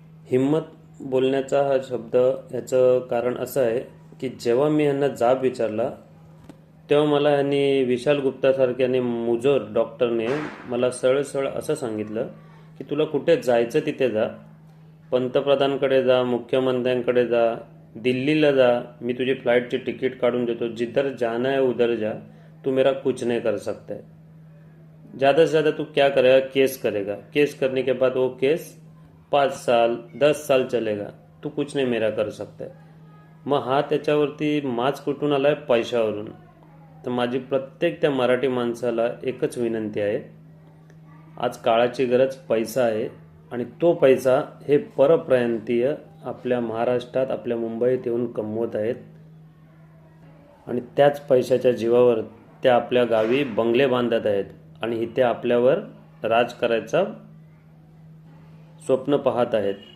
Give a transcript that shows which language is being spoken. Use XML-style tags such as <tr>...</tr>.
<mr>हिंमत बोलण्याचा हा शब्द, ह्याचं कारण असं आहे की जेव्हा मी ह्यांना जाब विचारला तेव्हा मला ह्यांनी, विशाल गुप्तासारख्याने मुजोर डॉक्टरने मला सरळ सरळ असं सांगितलं की तुला कुठे जायचं तिथे जा, पंतप्रधानकडे जा, मुख्यमंत्र्यांकडे जा, दिल्लीला जा, मी तुझी फ्लाइटची तिकीट काढून देतो,</mr> <hi>जिधर जाना है उधर जा, तू मेरा कुछ नहीं कर सकता है. ज़्यादा से ज़्यादा तू क्या करेगा? केस करेगा. केस करने के बाद वो केस 5 साल 10 साल चलेगा. तू कुछ नहीं मेरा कर सकता है.</hi> <mr>मग हा त्याच्यावरती माज कुठून आलाय? पैशावरून. तर माझी प्रत्येक त्या मराठी माणसाला एकच विनंती आहे, आज काळाची गरज पैसा आहे, आणि तो पैसा हे परप्रांतीय आपल्या महाराष्ट्रात, आपल्या मुंबईत येऊन कमवत आहेत, आणि त्याच पैशाच्या जीवावर त्या आपल्या गावी बंगले बांधत आहेत आणि इथे आपल्यावर राज करायचा स्वप्न पाहत आहेत.</mr>